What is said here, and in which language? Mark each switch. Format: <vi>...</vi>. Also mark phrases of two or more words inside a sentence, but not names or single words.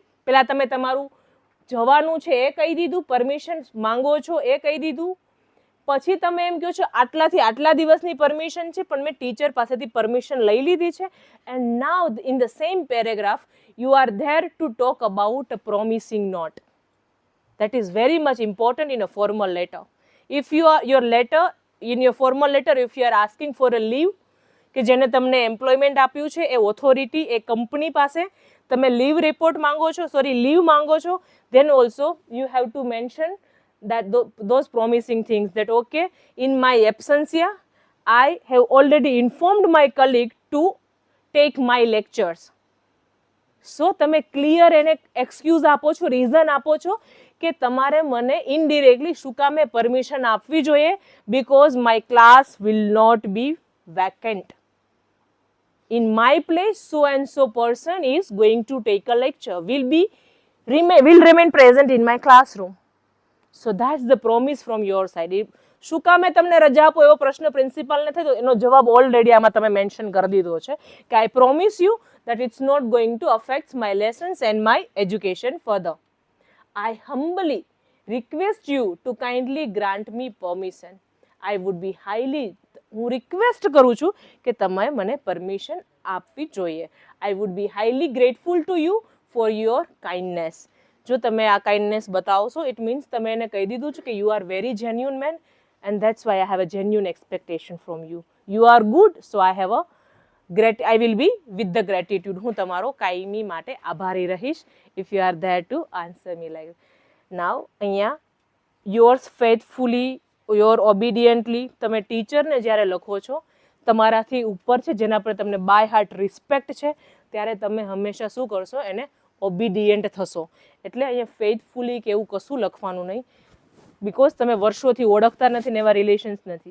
<gu>પેલા તમે તમારું જવાનું છે એ કહી દીધું, પરમિશન માંગો છો એ કહી દીધું, પછી તમે એમ કહો છો આટલાથી આટલા દિવસની પરમિશન છે પણ મેં ટીચર પાસેથી પરમિશન લઈ લીધી છે.</gu> <en>and now in the same paragraph you are there to talk about a promising note. That is very much important in a formal letter. If you are your letter, in your formal letter, if you are asking for a leave,</en> <gu>કે જેને તમને એમ્પ્લોયમેન્ટ આપ્યું છે એ ઓથોરિટી, એ કંપની પાસે તમે</gu> <en>leave report</en> <gu>માંગો છો, લીવ માંગો છો,</gu> <en>then also you have to mention that those promising things, that okay, in my absentia I have already informed my colleague to take my lectures.</en> <gu>સો તમે ક્લિયર એને એક્સક્યુઝ આપો છો, રીઝન આપો છો કે તમારે મને ઇનડિરેક્ટલી શું કામે પરમિશન આપવી જોઈએ,</gu> <en>because my class will not be vacant. in my place so and so person is going to take a lecture, will remain present in my classroom. So that's the promise from your side.</en> <gu>શું કામે તમને રજા આપો એવો પ્રશ્ન પ્રિન્સિપાલને થાય તો એનો જવાબ ઓલરેડી આમાં તમે મેન્શન કરી દીધો છે કે</gu> <en>I promise you that it's not going to affect my lessons and my education further. I humbly request you to kindly grant me permission. I would be highly,</en> <gu>હું રિક્વેસ્ટ કરું છું કે તમે મને પરમિશન આપવી જોઈએ.</gu> <en>I would be highly grateful to you for your kindness.</en> <gu>જો તમે આ કાઇન્ડનેસ બતાવશો,</gu> <en>it means</en> <gu>તમે એને કહી દીધું છે કે</gu> <en>you are very genuine man and that's why I have a genuine expectation from you. You are good, so I have a I will be with the gratitude.</en> <gu>હું તમારો કાયમી માટે આભારી રહીશ</gu> <en>if you are there to answer me like that. Now અહીંયા yours faithfully, your obediently,</en> <gu>તમે ટીચરને જ્યારે લખો છો તમારાથી ઉપર છે, જેના પર તમને</gu> <en>by heart</en> <gu>રિસ્પેક્ટ છે, ત્યારે તમે હંમેશા શું કરશો, એને ઓબિડિયન્ટ થશો. એટલે અહીંયા ફેથફુલી કે એવું કશું લખવાનું નહીં, બિકોઝ તમે વર્ષોથી ઓળખતા નથી ને એવા રિલેશન્સ નથી.</gu>